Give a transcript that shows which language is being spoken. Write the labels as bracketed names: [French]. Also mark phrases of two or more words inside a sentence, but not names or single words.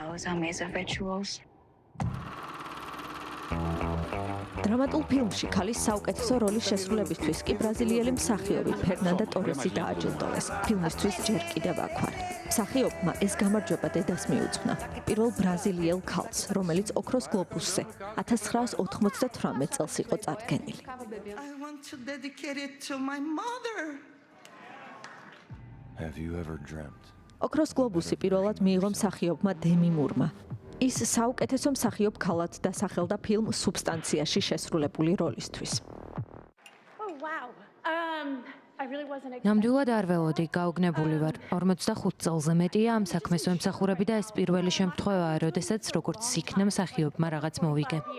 [Georgian] დრამატულ ფილმში ქალის საუკეთესო როლის შესრულებისთვის კი ბრაზილიელი მსახიობი ფერნანდა ტორესი დააჯილდოვეს. ფილმისთვის ჯერ კიდევ აქვარ. მსახიობმა ეს გამარჯვება დედას მიუძღვნა. პირველ ბრაზილიელ ქალს, რომელიც ოქროს გლობუსზე 1998 წელს იყო წარდგენილი. [English] Have you ever dreamt? [Georgian] ოქროს გლობუსი პირველად მიიღო მსახიობმა დემი მურმა. ის საუკეთესო მსახიობ ქალად დასახელდა ფილმ სუბსტანციაში შესრულებული როლისთვის. ნამდვილად არ ველოდი, გაუგნებული ვარ. 45 წელზე მეტია ამ საქმეს ვემსახურები და ეს პირველი შემთხვევაა, როდესაც როგორც იქნა მსახიობმა რაღაც მოვიგე.